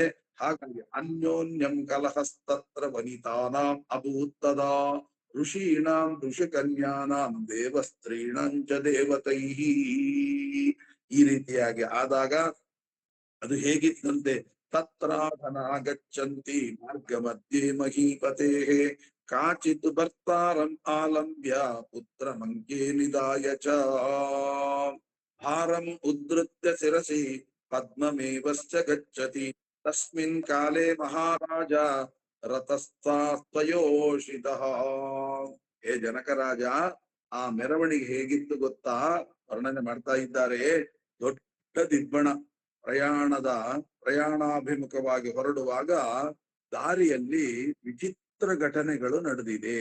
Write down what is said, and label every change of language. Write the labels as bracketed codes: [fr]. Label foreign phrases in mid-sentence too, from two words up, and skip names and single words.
[sa] ಹಾಗಾಗಿ ಅನ್ಯೋನ್ಯಂ ಕಲಹಸ್ತತ್ರ ವನಿತಾನಾಂ ಅಭೂತ್ತದ ಋಷೀಣಾಂ ಋಷಿಕನ್ಯಾನಾಂ ದೇವಸ್ತ್ರೀಣಂಚ ದೇವತೈಹಿ. [kn] ಈ ರೀತಿಯಾಗಿ ಆದಾಗ ಅದು ಹೇಗಿತ್ತಂತೆ, [sa] ತತ್ರಾಧನಾಗಚ್ಚಂತಿ ಮಾರ್ಗ ಮಧ್ಯೆ ಮಹೀಪತೆ ಕಾಚಿತ್ ಭರ್ತಾರಂ ಆಲಂಬ್ಯ ಪುತ್ರ ಮಂಕೆ ನಿದಾಯ ಚ ಭಾರಂ ಉದ್ಧೃತ್ಯ ಶಿರಸಿ ಪದ್ಮಮೇವಶ್ಚ ಗಚ್ಚತಿ ತಸ್ಮಿನ್ ಕಾಲೇ ಮಹಾರಾಜ ರಥಸ್ಥಾಸ್ತಯೋಷಿತಃ. [kn] ಹೇ ಜನಕರಾಜ, ಆ ಮೆರವಣಿಗೆ ಹೇಗಿತ್ತು ಗೊತ್ತಾ? ವರ್ಣನೆ ಮಾಡ್ತಾ ಇದ್ದಾರೆ. ದೊಡ್ಡ ದಿಬ್ಬಣ, ಪ್ರಯಾಣಾಭಿಮುಖವಾಗಿ ಹೊರಡುವಾಗ ದಾರಿಯಲ್ಲಿ ವಿಚಿತ್ರ ಘಟನೆಗಳು ನಡೆದಿದೆ.